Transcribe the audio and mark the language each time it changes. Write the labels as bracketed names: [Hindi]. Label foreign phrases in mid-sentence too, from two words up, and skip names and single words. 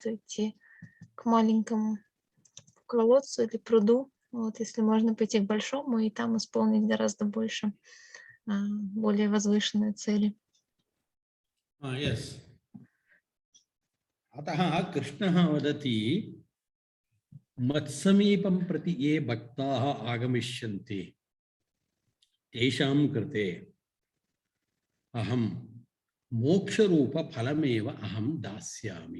[Russian] идти к маленькому колодцу или пруду, вот, если можно пойти к большому и там исполнить гораздо больше, более возвышенные цели. [English] Yes. [Sanskrit] अतः कृष्णः वदति मत्समीपं प्रति ये भक्ताः आगमिष्यन्ति तेषां कृते अहं मोक्षरूप फलमेव अहं दास्यामि।